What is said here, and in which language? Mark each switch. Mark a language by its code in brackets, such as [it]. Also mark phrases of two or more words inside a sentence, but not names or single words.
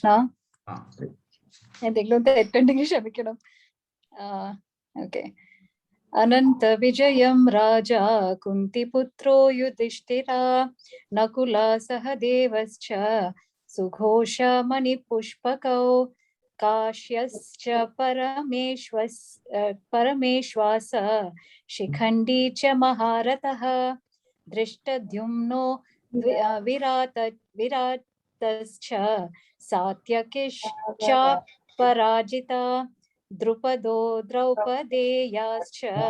[ml] എന്തെങ്കിലും തെറ്റുണ്ടെങ്കിൽ ക്ഷമിക്കണം. ഓക്കെ. [sa] अनन्त विजयं राजा कुन्तीपुत्रो युधिष्ठिरः नकुल सहदेवश्च सुघोष मणिपुष्पकौ काश्यश्च परमेश्वास शिखण्डी च महारथः दृष्टद्युम्नो विरातश्च सात्यकिश्च पराजिता द्रुपदो द्रौपदेयाश्च